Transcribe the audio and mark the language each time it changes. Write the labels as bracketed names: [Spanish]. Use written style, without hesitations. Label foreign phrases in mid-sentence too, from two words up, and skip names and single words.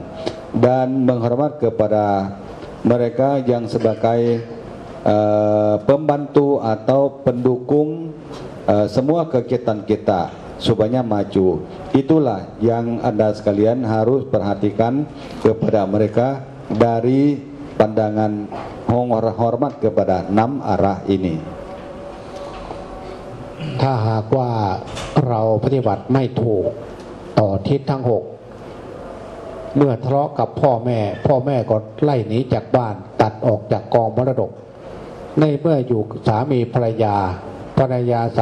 [Indonesian] Dan menghormat kepada mereka yang sebagai pembantu atau pendukung semua kegiatan kita supaya maju. Itulah yang Anda sekalian harus perhatikan kepada mereka dari pandangan hormat kepada 6 arah ini. [Thai] ถ้าหากว่าเราปฏิบัติไม่ถูกต่อทิศทั้ง 6เมื่อทะเลาะกับพ่อแม่ก็ไล่หนีจากบ้านตัดออกจากกองมรดกในเมื่ออยู่สามีภรรยาสา